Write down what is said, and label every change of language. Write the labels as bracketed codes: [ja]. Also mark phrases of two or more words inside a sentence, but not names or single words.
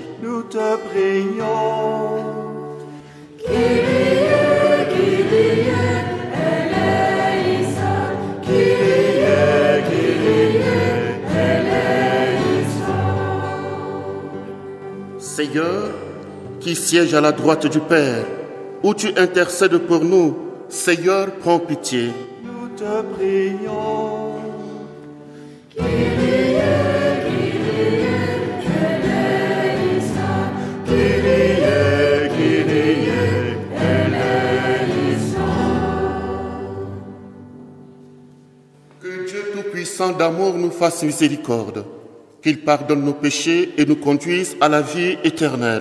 [fr] Nous te prions. [el] Kyrie, Kyrie, eleison. Kyrie, Kyrie, eleison. [fr] Seigneur, qui siège à la droite du Père, où tu intercèdes pour nous, Seigneur, prends pitié. Nous te prions. Que Dieu Tout-Puissant d'amour nous fasse miséricorde, qu'il pardonne nos péchés et nous conduise à la vie éternelle.